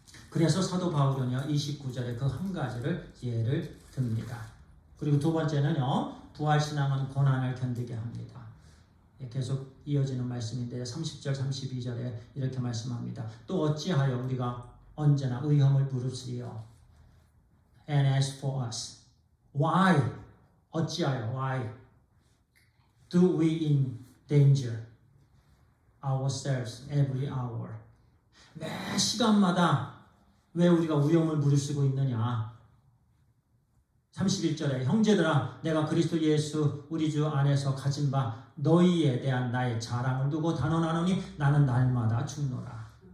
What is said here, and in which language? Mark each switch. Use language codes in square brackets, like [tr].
[ko] 그래서 사도 바울은요, 29절에 그 한 가지를 예를 듭니다. 그리고 두 번째는요, 부활신앙은 고난을 견디게 합니다. 계속 이어지는 말씀인데 30절 32절에 이렇게 말씀합니다. 또 어찌하여 우리가 언제나 위험을 무릅쓰리요. [en] And as for us, why? 어찌하여? Why do we in danger ourselves every hour? [ko] 매 시간마다 왜 우리가 위험을 무릅쓰고 있느냐? 31절에 형제들아 내가 그리스도 예수 우리 주 안에서 가진 바 너희에 대한 나의 자랑을 두고 단언하노니 나는 날마다 죽노라.